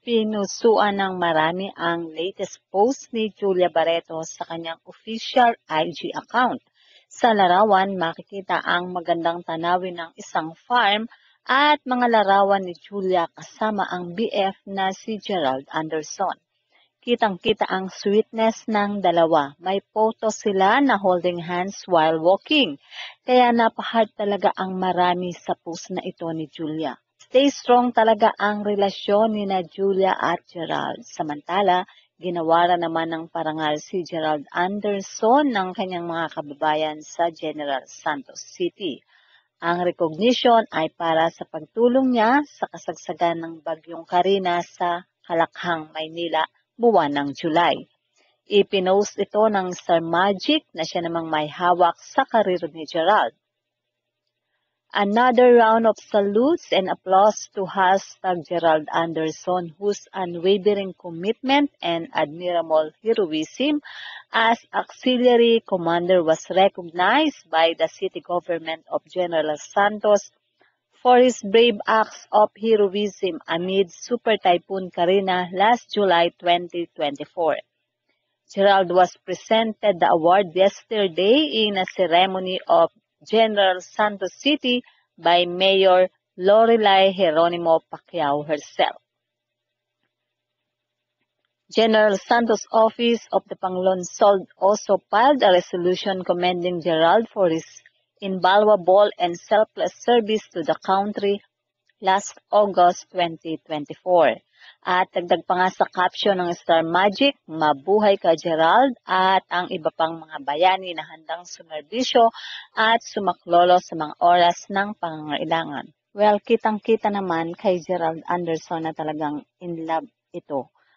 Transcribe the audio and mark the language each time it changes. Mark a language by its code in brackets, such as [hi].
[tl] Pinusuan ng marami ang latest post ni Julia Barreto sa kanyang official IG account. Sa larawan, makikita ang magandang tanawin ng isang farm at mga larawan ni Julia kasama ang BF na si Gerald Anderson. Kitang-kita ang sweetness ng dalawa. May photo sila na [en] holding hands while walking. [tl] Kaya napahard talaga ang marami sa post na ito ni Julia. [en] Stay strong [tl] talaga ang relasyon ni na Julia at Gerald. Samantala, ginawara naman ng parangal si Gerald Anderson ng kanyang mga kababayan sa General Santos City. Ang recognition ay para sa pagtulong niya sa kasagsagan ng Bagyong Karina sa Halakhang, Maynila, buwan ng July. Ipinost ito ng Star Magic na siya namang may hawak sa karir ni Gerald. [en] Another round of salutes and applause to #Gerald Anderson, whose unwavering commitment and admirable heroism as auxiliary commander was recognized by the city government of General Santos for his brave acts of heroism amid Super Typhoon Karina last July 2024. Gerald was presented the award yesterday in a ceremony of General Santos City by Mayor Lorelai Geronimo Pacquiao herself. General Santos' Office of the Panglonsod also filed a resolution commending Gerald for his invaluable and selfless service to the country last August 2024. [tl] At dagdag pa nga sa caption ng Star Magic, mabuhay ka Gerald, at ang iba pang mga bayani na handang sumerbisyo at sumaklolo sa mga oras ng pangangailangan. Well, kitang-kita naman kay Gerald Anderson na talagang [en] in love [tl] ito.